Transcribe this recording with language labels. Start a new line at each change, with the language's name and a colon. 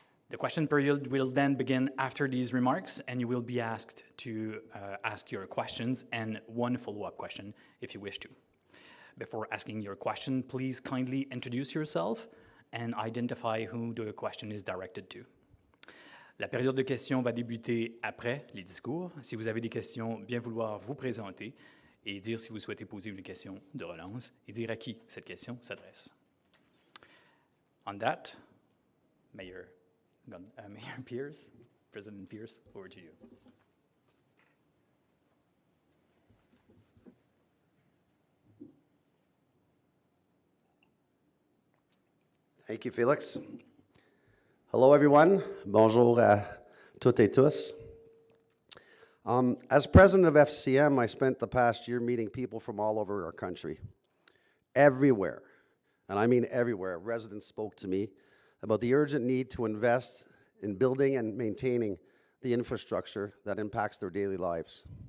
English: The question period will then begin after these remarks, and you will be asked to ask your questions and one follow-up question if you wish to. Before asking your question, please kindly introduce yourself and identify who the question is directed to.
French: La période de questions va débuter après les discours. Si vous avez des questions, bien vouloir vous présenter et dire si vous souhaitez poser une question de relance et dire à qui cette question s'adresse.
English: On that, Mayor Pearce, President Pearce, over to you. Thank you, Felix. Hello, everyone.
French: Bonjour à toutes et tous.
English: As president of FCM, I spent the past year meeting people from all over our country. Everywhere, and I mean everywhere, residents spoke to me about the urgent need to invest in building and maintaining the infrastructure that impacts their daily lives.